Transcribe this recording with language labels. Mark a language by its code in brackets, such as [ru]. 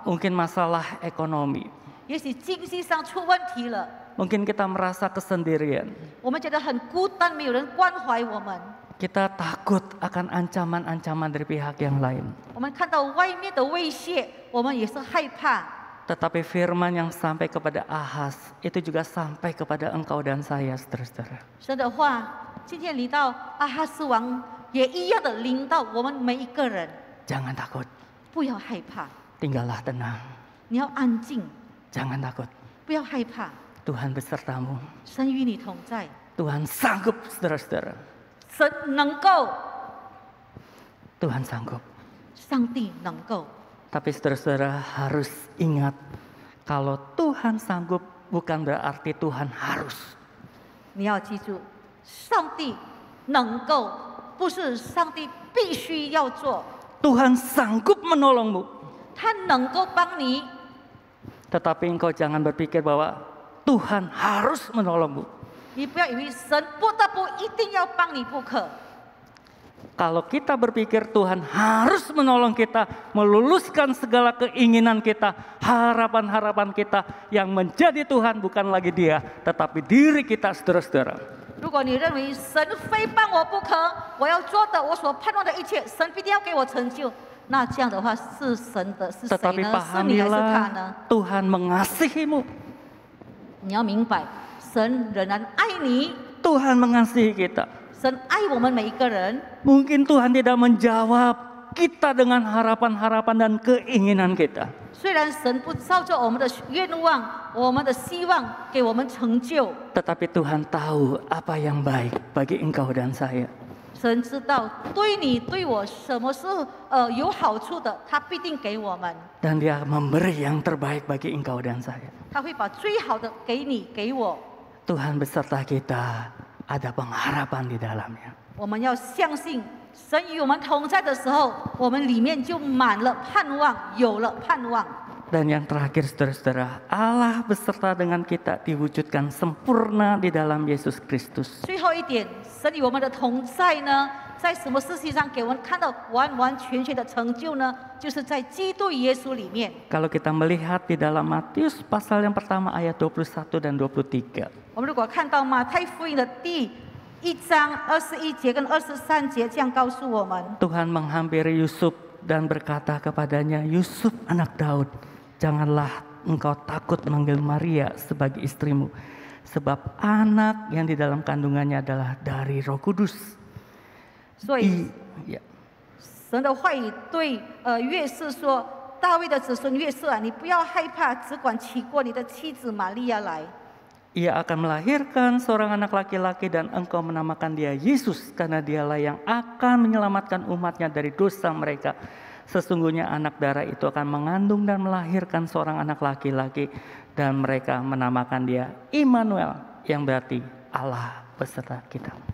[id] Mungkin masalah ekonomi. [zh] 也许经济上出问题了， [id] Mungkin kita merasa kesendirian. [zh] 我们觉得很孤单，没有人关怀我们。 [id] Kita takut akan ancaman-ancaman dari pihak yang lain. [zh] 我们看到外面的威胁，我们也是害怕。 [id] Tetapi firman yang sampai kepada Ahas itu juga sampai kepada engkau dan saya, saudara-saudara. [zh] 神的话今天临到阿哈斯王，也一样的临到我们每一个人。 [id] Jangan takut, [zh] 不要害怕， [id] tinggallah tenang. [zh] 你要安静， [id] Jangan takut, [zh] 不要害怕， [id] Tuhan besertamu. [zh] 神与你同在， [id] Tuhan sanggup, saudara-saudara. [zh] 神能够， [id] Tuhan sanggup. [zh] 上帝能够。 [id] Tapi saudara-saudara harus ingat, kalau Tuhan sanggup bukan berarti Tuhan harus. [zh] 你要记住，上帝能够，不是上帝必须要做， [id] Tuhan sanggup menolongmu. [zh] 他能够帮你。 [id] Tetapi engkau jangan berpikir bahwa Tuhan harus menolongmu. [zh] 你不要以为神不得不一定要帮你不可。 [id] Kalau kita berpikir Tuhan harus menolong kita, meluluskan segala keinginan kita, harapan-harapan kita, yang menjadi Tuhan bukan lagi Dia, tetapi diri kita, saudara-saudara. [zh] 如果你认为神非帮我不可，我要做的，我所盼望的一切，神必定要给我成就，那这样的话是神的，是谁 [id] Tetapi [zh] 呢？是你还是他呢？ [id] pahamilah, Tuhan mengasihimu. [zh] 你要明白，神仍然爱你， [id] Tuhan mengasihi kita. [zh] 神爱我们每一个人。 [id] Mungkin Tuhan tidak menjawab kita dengan harapan-harapan dan keinginan kita. [zh] 虽然神不照着我们的愿望、我们的希望给我们成就， [id] Tetapi Tuhan tahu apa yang baik bagi engkau dan saya. [zh] 神知道对你对我什么是有好处的，他必定给我们， [id] Dan Dia memberi yang terbaik bagi engkau dan saya. [zh] 他会把最好的给你给我。 [id] Tuhan beserta kita, ada pengharapan di dalamnya. [zh] 我们要相信，神与我们同在的时候，我们里面就满了盼望，有了盼望。 [id] Dan yang terakhir, saudara-saudara, Allah beserta dengan kita diwujudkan sempurna di dalam Yesus Kristus. [zh] 最后一点，神与我们的同在呢，在什么事情上给我们看到完完全全的成就呢？就是在基督耶稣里面。 [id] Kalau kita melihat di dalam Matius pasal yang pertama ayat 21 dan 23. [zh] 我们如果看到马太福音的第1章21节跟23节，这样告诉我们， [id] Tuhan menghampiri Yusuf dan berkata kepadanya, Yusuf anak Daud, janganlah engkau takut memanggil Maria sebagai istrimu, sebab anak yang di dalam kandungannya adalah dari Roh Kudus. [zh] 所以 Ya. 神的话语对约瑟说：“大卫的子孙约瑟啊，你不要害怕，只管娶过你的妻子玛利亚来。 [id] Ia akan melahirkan seorang anak laki-laki dan engkau menamakan dia Yesus, karena dialah yang akan menyelamatkan umatnya dari dosa mereka. Sesungguhnya anak darah itu akan mengandung dan melahirkan seorang anak laki-laki, dan mereka menamakan dia Immanuel, yang berarti Allah beserta kita.